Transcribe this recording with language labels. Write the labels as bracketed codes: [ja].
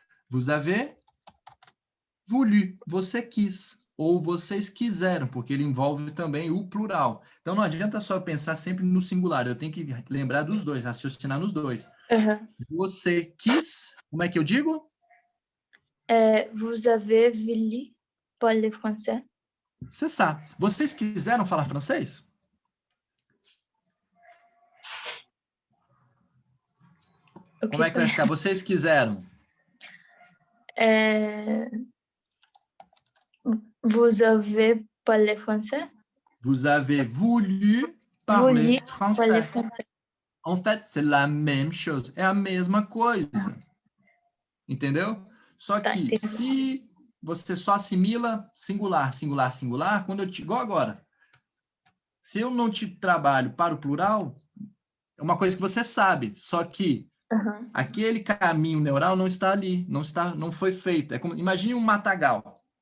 [fr] Vous avez voulu. [pt] Você quis. Ou vocês quiseram, porque ele envolve também o plural. Então, não adianta só pensar sempre no singular. Eu tenho que lembrar dos dois, raciocinar nos dois. Uhum. Você quis, como é que eu digo? [fr] Vous avez voulu parler français? C'est ça. [pt] Vocês quiseram falar francês? Ok, Como é que vai ficar? Vocês quiseram? [fr] Vous avez parlé français? Vous avez voulu parler Voulu parler français. français. En fait, c'est la même chose. [pt] É a mesma coisa. Entendeu? Só Tá, que entendi. se você só assimila singular, singular, singular, quando eu te igual agora. Se eu não te trabalho para o plural, é uma coisa que você sabe, só que Uhum. aquele caminho neural não está ali, não foi feito. É como, imagine um matagal.